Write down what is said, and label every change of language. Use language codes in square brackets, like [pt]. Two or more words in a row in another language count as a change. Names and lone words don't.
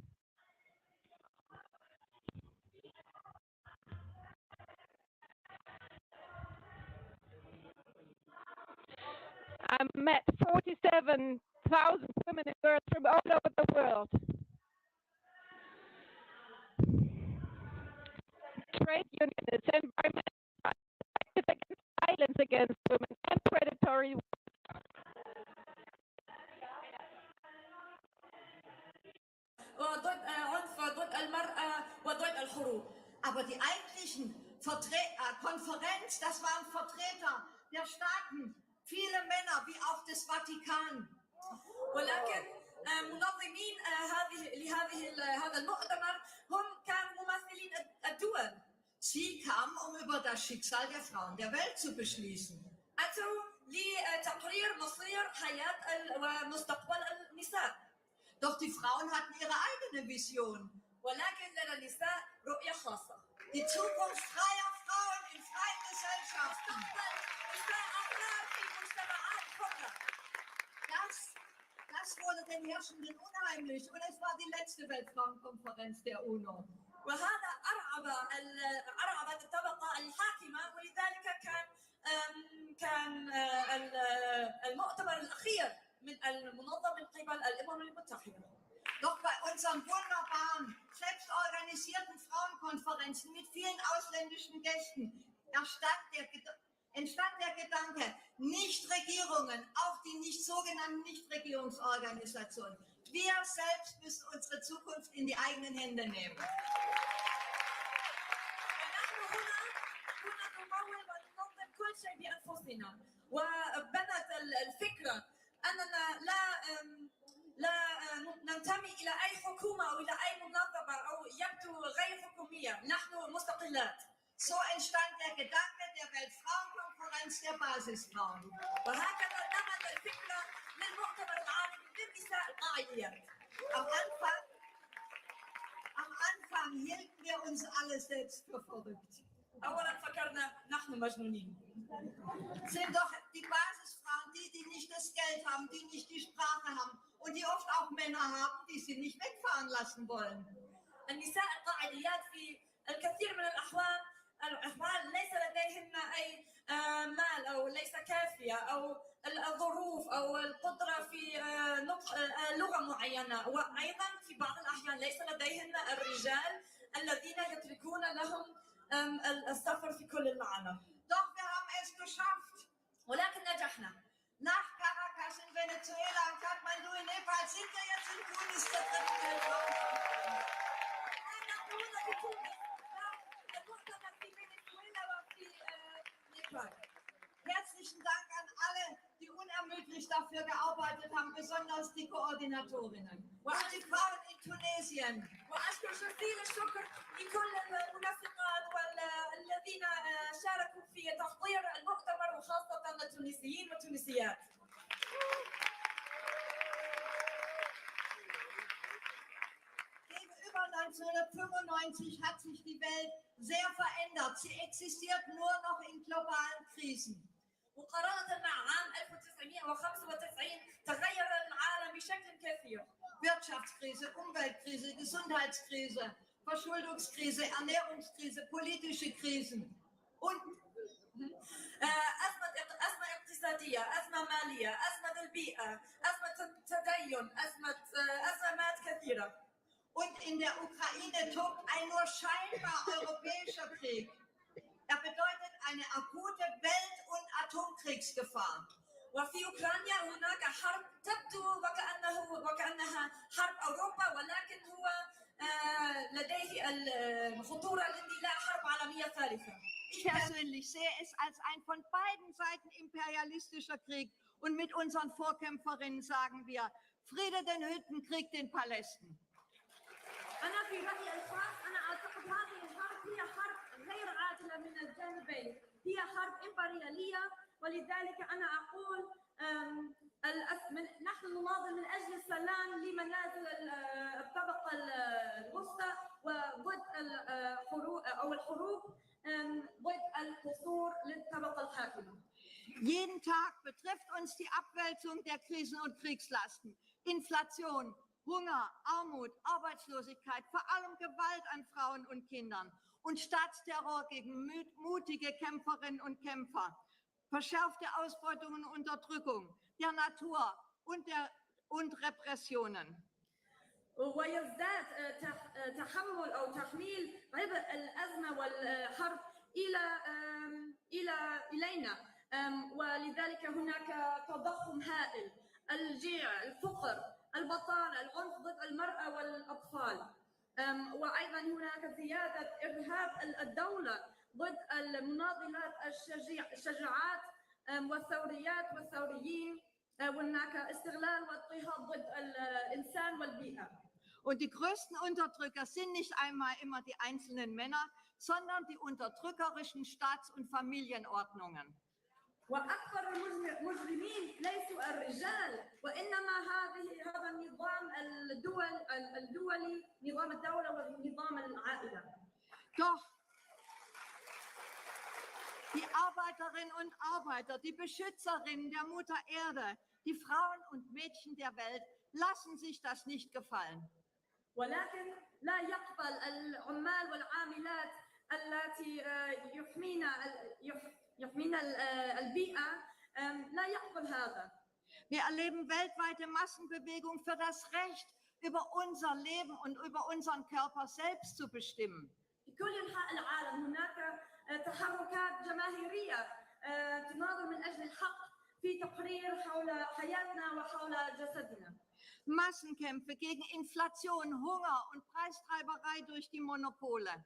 [en] I met 47,000 women and girls from all over the world. Trade unionists, environmental activists against violence against women and predatory. [ar] وضد عنف ضد المرأة وضد الحروب. [de] Aber die eigentlichen Konferenz, das waren Vertreter der Staaten, viele Männer wie auch des Vatikan. [ar] ولكن منظمين هذا المؤتمر هم كانوا ممثلين الدول. [de] Sie kamen, um über das Schicksal der Frauen der Welt zu beschließen. [ar] أتوا لتقرير مصير حياة ومستقبل النساء. [de] Doch die Frauen hatten ihre eigene Vision. [ar] ولكن لدى النساء رؤية خاصة. [de] Die Zukunft freier Frauen in freien Gesellschaften. Das wurde den Herrschenden unheimlich und es war die letzte Weltfrauenkonferenz der UNO. [ar] وهذا أرعبت الطبقة الحاكمة ولذلك كان المؤتمر الأخير من المنظم من قبل الأمم المتحدة. [de] Doch bei unseren wunderbaren, selbst organisierten Frauenkonferenzen mit vielen ausländischen Gästen entstand der Gedanke, Nichtregierungen, auch die sogenannten Nichtregierungsorganisationen, wir selbst müssen unsere Zukunft in die eigenen Hände nehmen. [ar] كل شيء بأنفسنا وبنت الفكرة أننا لا ننتمي إلى أي حكومة أو إلى أي منظمة أو يبدو غير حكومية نحن مستقلات. [de] So entstand der Gedanke der Weltfrauenkonferenz der Basisfrauen. [ar] وهكذا نمت الفكرة للمؤتمر العالمي للنساء القاعديات. [de] Am Anfang hielten wir uns alle selbst für verrückt. [ar] أولا فكرنا نحن مجنونين. [de] Sind doch die Basisfrauen die nicht das Geld haben, die nicht die Sprache haben und die oft auch Männer haben, die sie nicht wegfahren lassen wollen. [ar] النساء القاعديات في الكثير من الأحوال ليس لديهن أي مال أو ليس كافية أو الظروف أو القدرة في نطق لغة معينة وأيضا في بعض الأحيان ليس لديهن الرجال الذين يتركون لهم السفر في كل العالم. [de] Doch wir haben es geschafft. [ar] ولكن نجحنا. [de] Nach Caracas in Venezuela und Kathmandu in Nepal sind wir jetzt in Tunis der dritten Weltfrauenkonferenz. Herzlichen Dank an alle, die unermüdlich dafür gearbeitet haben, besonders die Koordinatorinnen und die Frauen in Tunesien. [ar] وأشكر جزيل الشكر لكل المنسقات والذين شاركوا في تحضير المؤتمر وخاصة التونسيين والتونسيات. [de] Gegenüber 1995 hat sich die Welt sehr verändert. Sie existiert nur noch in globalen Krisen. [ar] مقارنة مع عام 1995 تغير العالم بشكل كثير. [de] Wirtschaftskrise, Umweltkrise, Gesundheitskrise, Verschuldungskrise, Ernährungskrise, politische Krisen und [ar] أزمة اقتصادية، أزمة مالية، أزمة البيئة، أزمة التدين، أزمات كثيرة. [de] Und in der Ukraine tobt ein nur scheinbar europäischer Krieg. Er bedeutet eine akute Welt- und Atomkriegsgefahr. [ar] وفي أوكرانيا هناك حرب تبدو وكأنها حرب أوروبا ولكن هو لديه الخطورة الاندلاع حرب عالمية ثالثة. [de] Ich persönlich sehe es als ein von beiden Seiten imperialistischer Krieg und mit unseren Vorkämpferinnen sagen wir, Friede den Hütten, Krieg den Palästen. [ar] أنا في رأيي الخاص أنا أعتقد هذه الحرب هي حرب غير عادلة من الجانبين، هي حرب إمبريالية ولذلك أنا أقول نحن نناضل من أجل السلام لمنازل الطبقة الوسطى وضد الحروب ضد القصور للطبقة الحاكمة. [de] Jeden Tag betrifft uns die Abwälzung der Krisen und Kriegslasten, Inflation, Hunger, Armut, Arbeitslosigkeit, vor allem Gewalt an Frauen und Kindern und Staatsterror gegen mutige Kämpferinnen und Kämpfer, verschärfte Ausbeutung und Unterdrückung der Natur und Repressionen. [ar] ويزداد تحمل أو تحميل عبء الأزمة والحرب إلينا. ولذلك هناك تضخم هائل، الجيع، الفقر، البطالة، العنف ضد المرأة والأطفال. وأيضا هناك زيادة إرهاب الدولة ضد المناضلات الشجاعات والثوريات والثوريين. وهناك استغلال واضطهاد ضد الإنسان والبيئة. [de] Und die größten Unterdrücker sind nicht einmal immer die einzelnen Männer, sondern die unterdrückerischen Staats- und Familienordnungen. [ar] وأكبر المجرمين ليسوا الرجال، وإنما هذا النظام الدولي، نظام الدولة ونظام العائلة. [de] Doch die Arbeiterinnen und Arbeiter, die Beschützerinnen der Mutter Erde, die Frauen und Mädchen der Welt lassen sich das nicht gefallen. [ar] ولكن لا يقبل العمال والعاملات التي يحمين البيئة، لا يقبل هذا. [de] Wir erleben weltweite Massenbewegungen für das Recht, über unser Leben und über unseren Körper selbst zu bestimmen. [ar] في كل أنحاء العالم هناك تحركات جماهيرية تناضل من أجل الحق في تقرير حول حياتنا وحول جسدنا. [de] Massenkämpfe gegen Inflation, Hunger und Preistreiberei durch die Monopole.